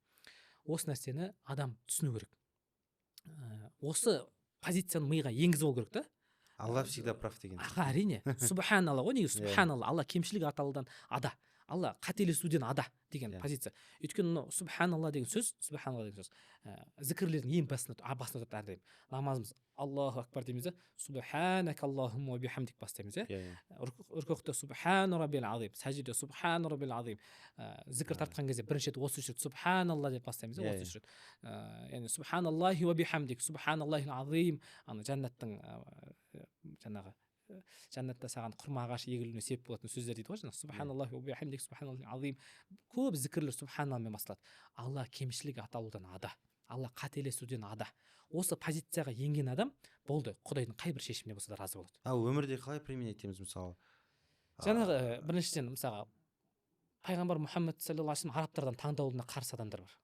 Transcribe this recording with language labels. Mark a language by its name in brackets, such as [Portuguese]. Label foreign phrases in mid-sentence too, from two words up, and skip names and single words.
[Kazakh] Осы нәрсені адам түсіну керек. Осы позицияны миға енгізіп алу керек та. Алла [Russian] всегда прав [Kazakh] деген. Әрине. Субханалла ғой, негізі субханалла. Алла кемшілік аталудан ада. Алла қателесуден ада деген позиция. Өйткені мынау субханалла деген сөз, зікірлердің ең басында тұрады әрдайым. Намазымыз [Arabic] الله أكبر [Kazakh] дейміз де, [Arabic] سبحانك اللهم وبحمدك [Kazakh] бастаймыз, рүкүғте [Arabic] سبحان ربي العظيم, [Kazakh] сәжде [Arabic] سبحان ربي العظيم. [Kazakh] Зікір тартқан кезде бірінші рет осы рет субханалла деп бастаймыз, осы рет. [Arabic] Яғни سبحان الله وبحمده، سبحان الله العظيم. [Kazakh] Ана жәннаттың жаңағы жәннатта саған құрма ағашы егілуіне себеп болатын сөздер дейді ғой, жаңағы [Arabic] سبحان الله وبحمده، سبحان الله العظيم. [Kazakh] Көп зікірлер субханалламен басталады. Алла кемшілік аталудан ада. Алла қателесуден ада. Осы позицияға енген адам болды, Құдайдың қай бір шешіміне болса да разы болады. Өмірде қалай применять етеміз мысалы? Жаңағы біріншіден мысалға пайғамбар Мұхаммед [Arabic] صلى الله عليه وسلم [Kazakh] арабтардан таңдаулына қарсы адамдар бар.